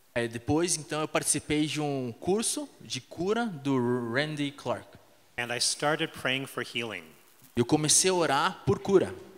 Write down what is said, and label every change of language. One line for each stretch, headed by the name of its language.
Portuguese: Depois, então, eu participei de um curso de cura do Randy Clark.
English: And I started praying for healing.
Portuguese: Eu comecei a orar por cura.